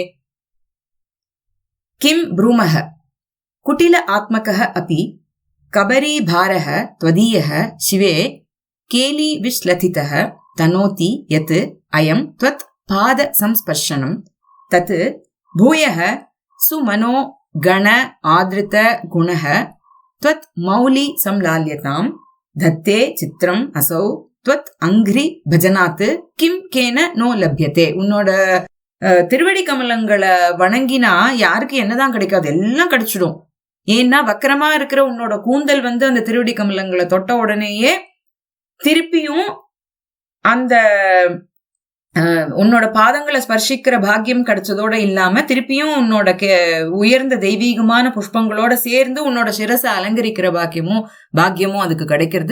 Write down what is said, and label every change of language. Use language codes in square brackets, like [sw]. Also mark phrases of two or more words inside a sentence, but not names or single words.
[sa] किं ब्रूमः कुटिल आत्मकः अपि कबरीभारः त्वदीयः शिवे केली विश्लथितः तनोति यत् अयं त्वत् पाद संस्पर्शनं तत् भूयः सुमनो गण आदृत गुणः त्वत् मौलि संलाल्यतां धत्ते चित्रम् असौ त्वत् अंघ्रि भजनात् किं केन नो लभ्यते. [ta] உன்னோட திருவடி கமலங்களை வணங்கினா யாருக்கு என்னதான் கிடைக்காது, எல்லாம் கிடைச்சிடும். ஏன்னா வக்கரமா இருக்கிற உன்னோட கூந்தல் அந்த திருவடி கமலங்களை தொட்ட உடனேயே திருப்பியும் அந்த உன்னோட பாதங்களை ஸ்பர்சிக்கிற பாக்கியம் கிடைச்சதோட இல்லாம திருப்பியும் உன்னோட உயர்ந்த தெய்வீகமான புஷ்பங்களோட சேர்ந்து உன்னோட சிரசை அலங்கரிக்கிற பாக்கியமும் அதுக்கு கிடைக்கிறது.